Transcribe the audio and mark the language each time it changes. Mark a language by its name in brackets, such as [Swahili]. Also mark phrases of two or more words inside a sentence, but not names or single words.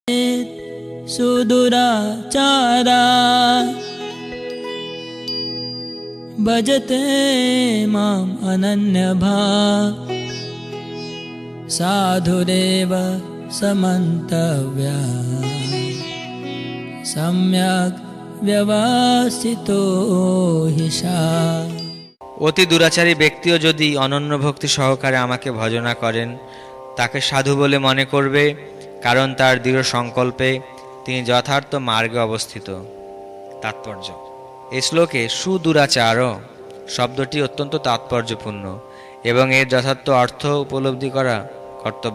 [Sanskrit] सुदुराचारा भजते माम् अनन्यभाक् साधुरेव समन्तव्या सम्यक् व्यवस्थितो हि सा। [Bangla] অতি দুরাচারী ব্যক্তিও যদি অনন্য ভক্তি সহকারে আমাকে ভজনা করেন তাকে সাধু বলে মনে করবে, কারণ তার দৃঢ় সংকল্পে তিনি যথার্থ মার্গে অবস্থিত। তাৎপর্য: এই শ্লোকে সুদুরাচার শব্দটি অত্যন্ত তাৎপর্যপূর্ণ এবং এর যথার্থ অর্থ উপলব্ধি করা কর্তব্য।